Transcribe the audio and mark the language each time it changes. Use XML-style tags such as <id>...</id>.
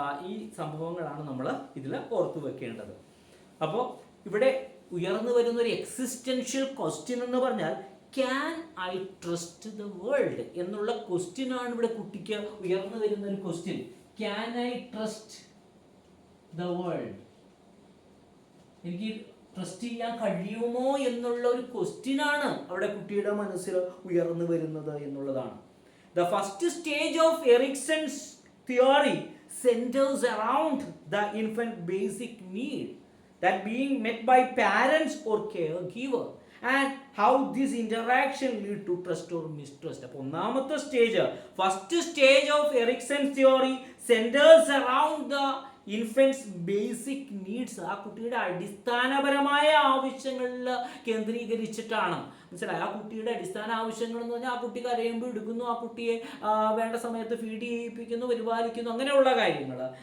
<ml>ഈ സംഭവങ്ങളാണ് നമ്മൾ ഇതിൽ ഓർത്തു വെക്കേണ്ടത്. അപ്പോൾ ഇവിടെ ഉയർന്നു വരുന്ന ഒരു എക്സിസ്റ്റൻഷ്യൽ ക്വസ്റ്റ്യൻ എന്ന് പറഞ്ഞാൽ</ml> <en>can I trust the world</en> <ml>എന്നുള്ള ക്വസ്റ്റ്യനാണ് ഇവിടെ കുട്ടിക്ക് ഉയർന്നു വരുന്ന ഒരു question.</ml> <en>Can I trust the world?</en> <ml>എനിക്ക് ട്രസ്റ്റ് ചെയ്യാൻ കഴിയുമോ എന്നുള്ള ഒരു ക്വസ്റ്റ്യനാണ് അവിടെ കുട്ടിയുടെ മനസ്സിൽ ഉയർന്നു വരുന്നത് എന്നുള്ളതാണ്.</ml> <en>The first stage of Erikson's theory centers around the infant basic need that being met by parents or caregiver and how this interaction lead to trust or mistrust.</en> <ml>അപ്പോൾ ഒന്നാമത്തെ stage,</ml> <en>first stage of Erikson's theory centers around the infants basic needs,</en> <ml>ആ കുട്ടിയുടെ അടിസ്ഥാനപരമായ ആവശ്യങ്ങളിൽ കേന്ദ്രീകരിച്ചിട്ടാണ്. മനസ്സിലായി? ആ കുട്ടിയുടെ അടിസ്ഥാന ആവശ്യങ്ങൾ എന്ന് പറഞ്ഞാൽ ആ കുട്ടി കരയുമ്പോൾ എടുക്കുന്നു, ആ കുട്ടിയെ വേണ്ട സമയത്ത് ഫീഡ് ചെയ്യിപ്പിക്കുന്നു, പരിപാലിക്കുന്നു, അങ്ങനെയുള്ള കാര്യങ്ങൾ.</ml>